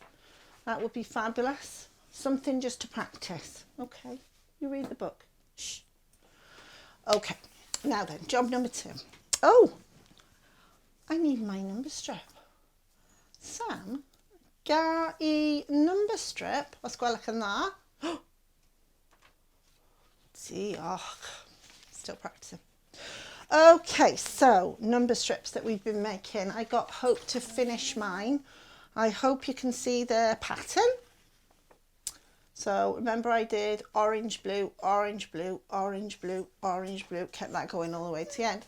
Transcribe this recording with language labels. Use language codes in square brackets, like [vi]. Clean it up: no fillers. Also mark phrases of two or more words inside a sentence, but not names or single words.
[en] That would be fabulous. Something just to practice. Okay, you read the book. Shh. Okay, now then, job number 2. Oh, I need my number strip. [cy] Sam, ga I [en] number strip [cy] os gwelwch yn dda. Diolch. [en] Still practicing. Okay, so number strips that we've been making. I got Hope to finish mine. I hope you can see the pattern. So remember I did orange, blue, orange, blue, orange, blue, orange, blue, kept that going all the way to the end.